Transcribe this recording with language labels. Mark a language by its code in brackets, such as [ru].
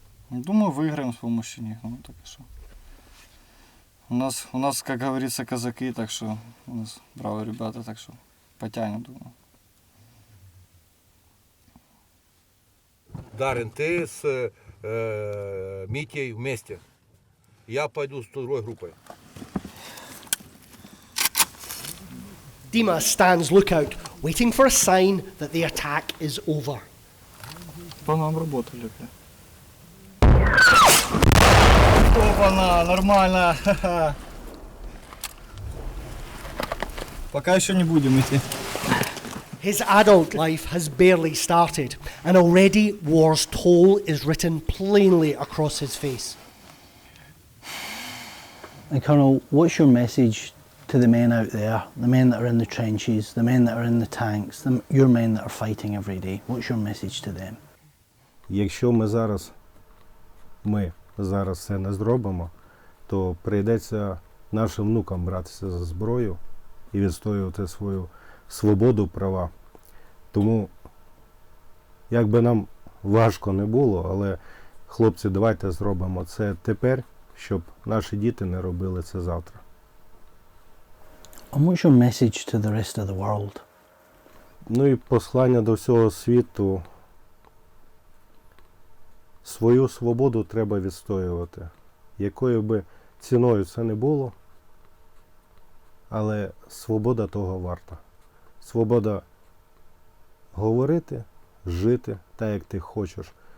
[ru] Думаю, выиграем с помощью них. Ну, так и что. У нас, как говорится, казаки, так что у нас бравые ребята, так что потянем, думаю. Дарин, ты с Митей вместе. Я пойду с другой группой. [en] Dima stands lookout, waiting for a sign that the attack is over. [ru] По нам работали. Опа-на, нормально. Пока еще не будем идти. [en] His adult life has barely started, and already war's toll is written plainly across his face. And Colonel, what's your message to the men out there, the men that are in the trenches, the men that are in the tanks, your men that are fighting every day? What's your message to them? [uk] Якщо ми зараз це не зробимо, то прийдеться нашим внукам братися за зброю і відстоювати свою свободу, права. Тому, як би нам важко не було, але, хлопці, давайте зробимо це тепер, щоб наші діти не робили це завтра. [en] And what's your message to the rest of the world? [uk] Ну і послання до всього світу. Свою свободу треба відстоювати. Якою би ціною це не було, але свобода того варта. Свобода говорити, жити так, як ти хочеш.